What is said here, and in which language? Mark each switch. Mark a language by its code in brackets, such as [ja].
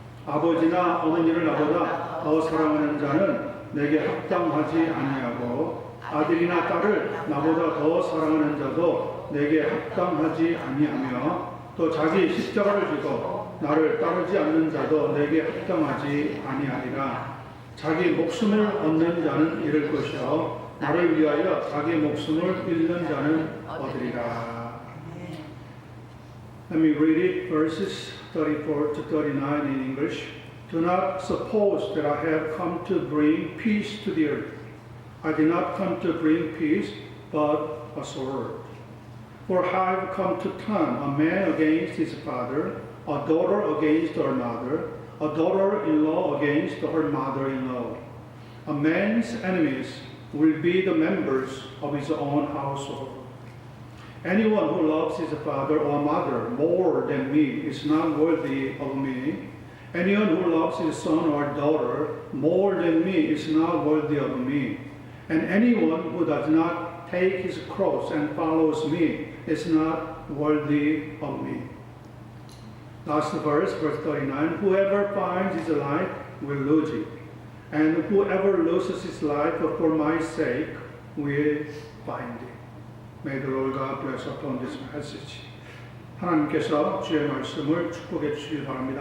[ko] 아버지나 어머니를 나보다 더 사랑하는 자는 내게 합당하지 아니하고 아들이나 딸을 나보다 더 사랑하는 자도 내게 합당하지 아니하며 또 자기 십자가를 지고 나를 따르지 않는 자도 내게 합당하지 아니하리라. 자기 목숨을 얻는 자는 잃을 것이요 나를 위하여 자기 목숨을 잃는 자는 얻으리라. [en] Let me read it, verses 34 to 39 in English. Do not suppose that I have come to bring peace to the earth. I did not come to bring peace, but a sword. For I have come to turn a man against his father, a daughter against her mother, a daughter-in-law against her mother-in-law. A man's enemies will be the members of his own household. Anyone who loves his father or mother more than me is not worthy of me. Anyone who loves his son or daughter more than me is not worthy of me. And anyone who does not take his cross and follows me is not worthy of me. Last verse, verse 39. Whoever finds his life will lose it. And whoever loses his life for my sake will find it. May the Lord God bless upon this message. [ko] 하나님께서 주의 말씀을 축복해 주시기 바랍니다.